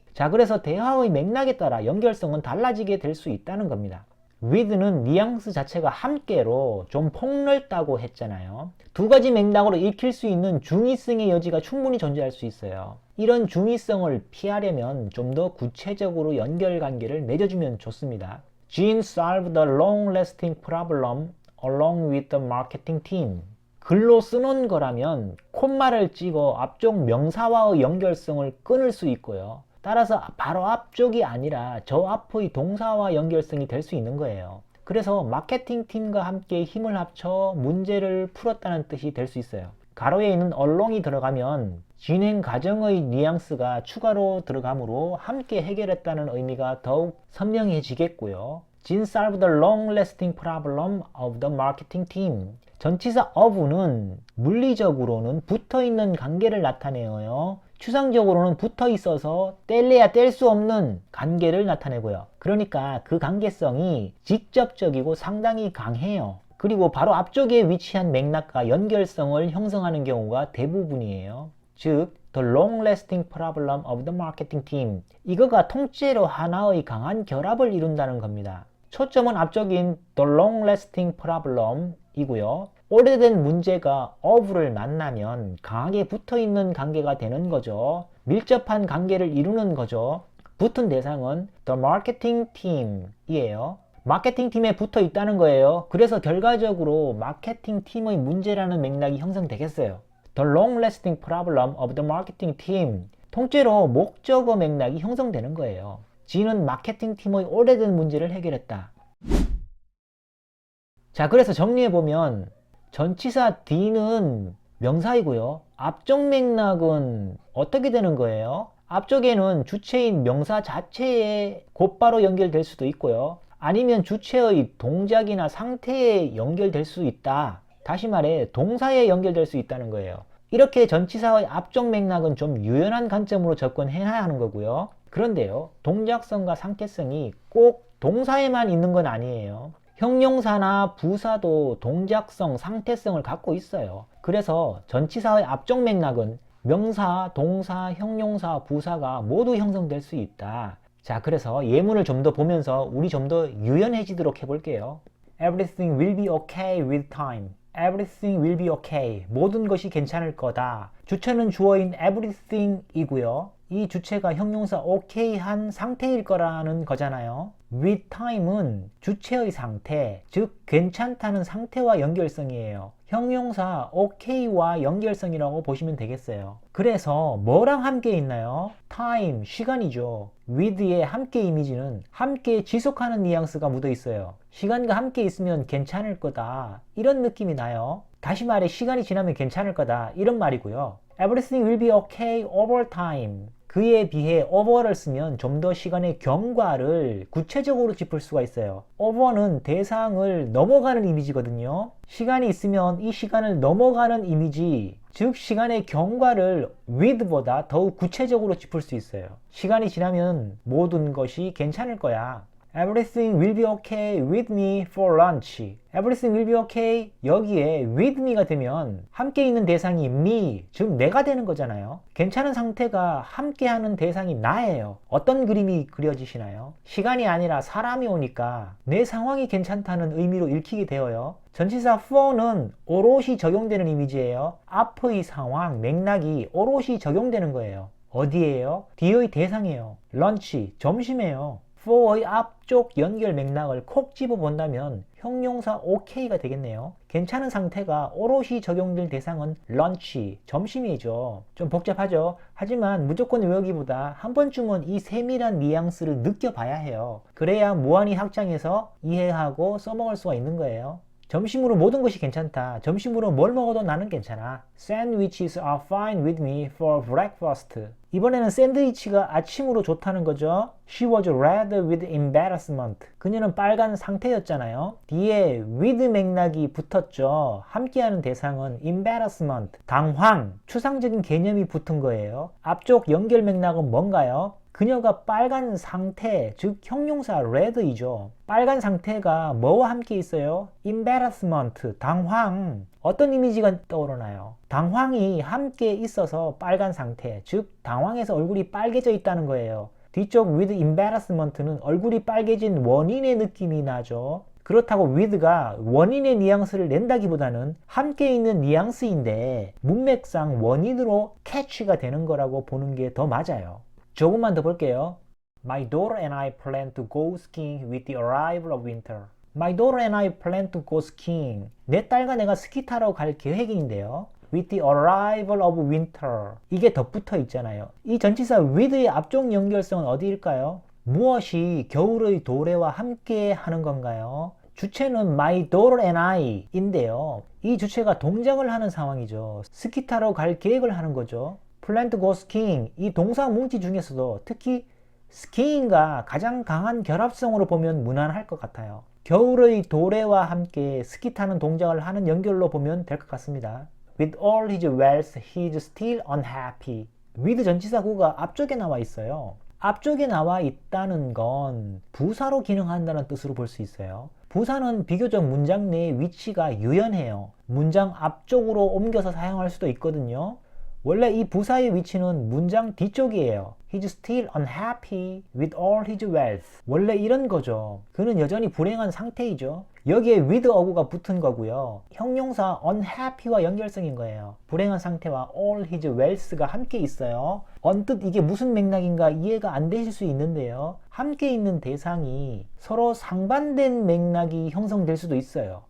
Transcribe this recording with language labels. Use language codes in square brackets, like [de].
[ko] 자, 그래서 대화의 맥락에 따라 연결성은 달라지게 될 수 있다는 겁니다. with는 뉘앙스 자체가 함께로 좀 폭넓다고 했잖아요. 두 가지 맥락으로 읽힐 수 있는 중의성의 여지가 충분히 존재할 수 있어요. 이런 중의성을 피하려면 좀 더 구체적으로 연결관계를 맺어주면 좋습니다. [en] Jean solved the long-lasting problem along with the marketing team. [ko] 글로 써놓은 거라면 콤마를 찍어 앞쪽 명사와의 연결성을 끊을 수 있고요. 따라서 바로 앞쪽이 아니라 저 앞의 동사와 연결성이 될 수 있는 거예요. 그래서 마케팅 팀과 함께 힘을 합쳐 문제를 풀었다는 뜻이 될 수 있어요. 가로에 있는 along이 들어가면 진행 과정의 뉘앙스가 추가로 들어가므로 함께 해결했다는 의미가 더욱 선명해지겠고요. [en] Jean solved the long-lasting problem of the marketing team. [ko] 전치사 of는 물리적으로는 붙어있는 관계를 나타내어요. 추상적으로는 붙어 있어서 뗄래야 뗄 수 없는 관계를 나타내고요. 그러니까 그 관계성이 직접적이고 상당히 강해요. 그리고 바로 앞쪽에 위치한 맥락과 연결성을 형성하는 경우가 대부분이에요. [en] 즉, the long-lasting problem of the marketing team. [ko] 이거가 통째로 하나의 강한 결합을 이룬다는 겁니다. 초점은 앞쪽인 [en] the long-lasting problem [ko] 이고요. 오래된 문제가 of를 만나면 강하게 붙어있는 관계가 되는 거죠. 밀접한 관계를 이루는 거죠. 붙은 대상은 [en] the marketing team [ko] 이에요. 마케팅 팀에 붙어 있다는 거예요. 그래서 결과적으로 마케팅 팀의 문제라는 맥락이 형성되겠어요. [en] The long-lasting problem of the marketing team. [ko] 통째로 목적어 맥락이 형성되는 거예요. G는 마케팅 팀의 오래된 문제를 해결했다. 자, 그래서 정리해보면 전치사 D는 명사이고요. 앞쪽 맥락은 어떻게 되는 거예요? 앞쪽에는 주체인 명사 자체에 곧바로 연결될 수도 있고요. 아니면 주체의 동작이나 상태에 연결될 수 있다. 다시 말해 동사에 연결될 수 있다는 거예요. 이렇게 전치사의 앞쪽 맥락은 좀 유연한 관점으로 접근해야 하는 거고요. 그런데요, 동작성과 상태성이 꼭 동사에만 있는 건 아니에요. 형용사나 부사도 동작성, 상태성을 갖고 있어요. 그래서 전치사의 앞쪽 맥락은 명사, 동사, 형용사, 부사가 모두 형성될 수 있다. 자, 그래서 예문을 좀 더 보면서 우리 좀 더 유연해지도록 해볼게요. [en] Everything will be okay with time. Everything will be okay. [ko] 모든 것이 괜찮을 거다. 주체는 주어인 everything 이고요. 이 주체가 형용사 okay한 상태일 거라는 거잖아요. with time은 주체의 상태, 즉 괜찮다는 상태와 연결성이에요. 형용사 okay와 연결성이라고 보시면 되겠어요. 그래서 뭐랑 함께 있나요? time, 시간이죠. with의 함께 이미지는 함께 지속하는 뉘앙스가 묻어 있어요. 시간과 함께 있으면 괜찮을 거다, 이런 느낌이 나요. 다시 말해 시간이 지나면 괜찮을 거다 이런 말이고요. [en] Everything will be okay over time. [ko] 그에 비해 over를 쓰면 좀 더 시간의 경과를 구체적으로 짚을 수가 있어요. over는 대상을 넘어가는 이미지거든요. 시간이 있으면 이 시간을 넘어가는 이미지, 즉 시간의 경과를 with보다 더욱 구체적으로 짚을 수 있어요. 시간이 지나면 모든 것이 괜찮을 거야. [en] Everything will be okay with me for lunch. Everything will be okay. [ko] 여기에 with me가 되면 함께 있는 대상이 me, 즉 내가 되는 거잖아요. 괜찮은 상태가 함께하는 대상이 나예요. 어떤 그림이 그려지시나요? 시간이 아니라 사람이 오니까 내 상황이 괜찮다는 의미로 읽히게 되어요. 전치사 for는 오롯이 적용되는 이미지예요. 앞의 상황, 맥락이 오롯이 적용되는 거예요. 어디에요? 뒤의 대상이에요. lunch, 점심이에요. for의 앞쪽 연결 맥락을 콕 집어 본다면 형용사 okay가 되겠네요. 괜찮은 상태가 오롯이 적용될 대상은 lunch, 점심이죠. 좀 복잡하죠? 하지만 무조건 외우기보다 한 번쯤은 이 세밀한 뉘앙스를 느껴봐야 해요. 그래야 무한히 학장에서 이해하고 써먹을 수가 있는 거예요. 점심으로 모든 것이 괜찮다. 점심으로 뭘 먹어도 나는 괜찮아. [en] Sandwiches are fine with me for breakfast. [ko] 이번에는 샌드위치가 아침으로 좋다는 거죠. [en] She was red with embarrassment. [ko] 그녀는 빨간 상태였잖아요. 뒤에 with 맥락이 붙었죠. 함께하는 대상은 embarrassment, 당황, 추상적인 개념이 붙은 거예요. 앞쪽 연결 맥락은 뭔가요? 그녀가 빨간 상태, 즉 형용사 red이죠. 빨간 상태가 뭐와 함께 있어요? embarrassment, 당황. 어떤 이미지가 떠오르나요? 당황이 함께 있어서 빨간 상태, 즉 당황해서 얼굴이 빨개져 있다는 거예요. 뒤쪽 with embarrassment는 얼굴이 빨개진 원인의 느낌이 나죠. 그렇다고 with가 원인의 뉘앙스를 낸다기보다는 함께 있는 뉘앙스인데 문맥상 원인으로 캐치가 되는 거라고 보는 게 더 맞아요. 조금만 더 볼게요. [en] My daughter and I plan to go skiing with the arrival of winter. My daughter and I plan to go skiing. [ko] 내 딸과 내가 스키 타러 갈 계획인데요. [en] With the arrival of winter. [ko] 이게 덧붙어 있잖아요. 이 전치사 with의 앞쪽 연결성은 어디일까요? 무엇이 겨울의 도래와 함께 하는 건가요? 주체는 [en] my daughter and I [ko] 인데요. 이 주체가 동작을 하는 상황이죠. 스키 타러 갈 계획을 하는 거죠. [en] plan to go skiing. [ko] 이 동사 뭉치 중에서도 특히 skiing과 가장 강한 결합성으로 보면 무난할 것 같아요. 겨울의 도래와 함께 스키 타는 동작을 하는 연결로 보면 될 것 같습니다. [en] With all his wealth, he's still unhappy. [ko] with 전치사구가 앞쪽에 나와 있어요. 앞쪽에 나와 있다는 건 부사로 기능한다는 뜻으로 볼 수 있어요. 부사는 비교적 문장 내의 위치가 유연해요. 문장 앞쪽으로 옮겨서 사용할 수도 있거든요. 원래 이 부사의 위치는 문장 뒤쪽이에요. [en] He's still unhappy with all his wealth. [ko] 원래 이런 거죠. 그는 여전히 불행한 상태이죠. 여기에 with 어구가 붙은 거고요. 형용사 unhappy와 연결성인 거예요. 불행한 상태와 [en] all his wealth [ko] 가 함께 있어요. 언뜻 이게 무슨 맥락인가 이해가 안 되실 수 있는데요. 함께 있는 대상이 서로 상반된 맥락이 형성될 수도 있어요.